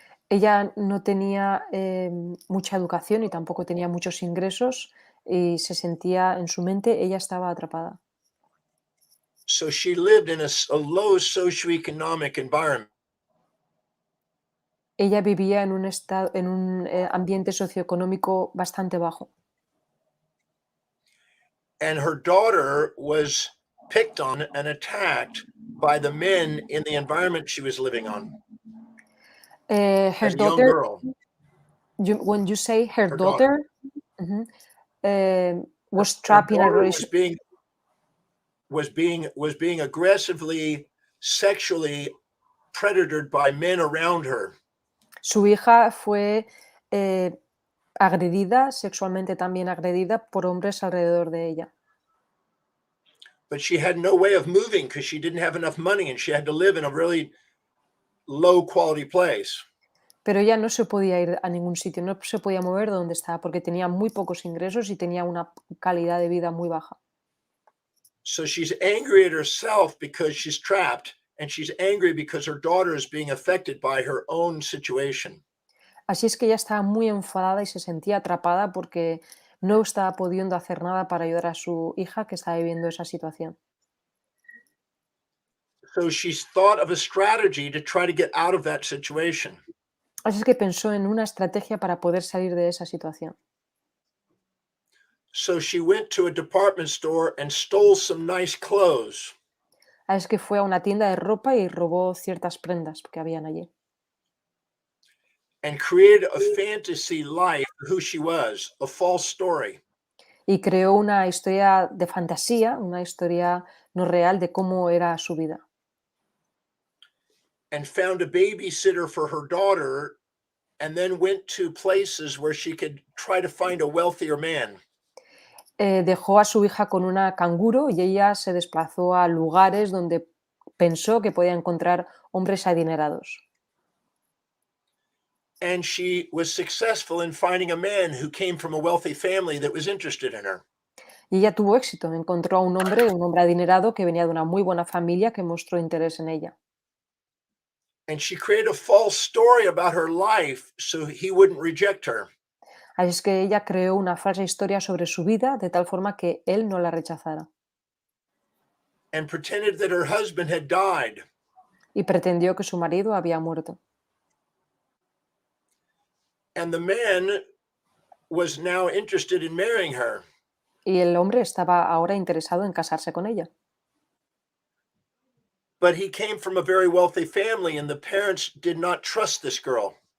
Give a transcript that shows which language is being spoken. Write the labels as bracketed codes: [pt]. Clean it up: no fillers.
[es] Ella no tenía mucha educación y tampoco tenía muchos ingresos y se sentía en su mente, ella estaba atrapada. [en] So she lived in a low socioeconomic environment. [es] Ella vivía en un ambiente socioeconómico bastante bajo. [en] And her daughter was picked on and attacked by the men in the environment she was living on. Her As a young daughter, girl. when you say her Her daughter, was trapped in a daughter relationship. was being aggressively sexually predatored by men around her. [es] Su hija fue agredida, sexualmente también agredida por hombres alrededor de ella. [en] But she had no way of moving because she didn't have enough money and she had to live in a really low quality place. [es] Pero ella no se podía ir a ningún sitio, no se podía mover de donde estaba porque tenía muy pocos ingresos y tenía una calidad de vida muy baja. [en] So she's angry at herself because she's trapped, and she's angry because her daughter is being affected by her own situation. [es] Así es que ella estaba muy enfadada y se sentía atrapada porque no estaba pudiendo hacer nada para ayudar a su hija que estaba viviendo esa situación. [en] So she's thought of a strategy to try to get out of that situation. [es] Así es que pensó en una estrategia para poder salir de esa situación. [en] So she went to a department store and stole some nice clothes. [es] Así es que fue a una tienda de ropa y robó ciertas prendas que habían allí. [en] And created a fantasy life of who she was, a false story. [es] Y creó una historia de fantasía, una historia no real de cómo era su vida. [en] And found a babysitter for her daughter, and then went to places where she could try to find a wealthier man. [es] Dejó a su hija con una canguro y ella se desplazó a lugares donde pensó que podía encontrar hombres adinerados. [en] And she was successful in finding a man who came from a wealthy family that was interested in her. [es] Y ella tuvo éxito, encontró a un hombre adinerado que venía de una muy buena familia que mostró interés en ella. [en] And she created a false story about her life so he wouldn't reject her. [es] Así es que ella creó una falsa historia sobre su vida de tal forma que él no la rechazara. [en] And pretended that her husband had died. [es] Y pretendió que su marido había muerto. [en] And the man was now interested in marrying her. [es] Y el hombre estaba ahora interesado en casarse con ella. [en] But he came from a very wealthy family and the parents did not trust this girl.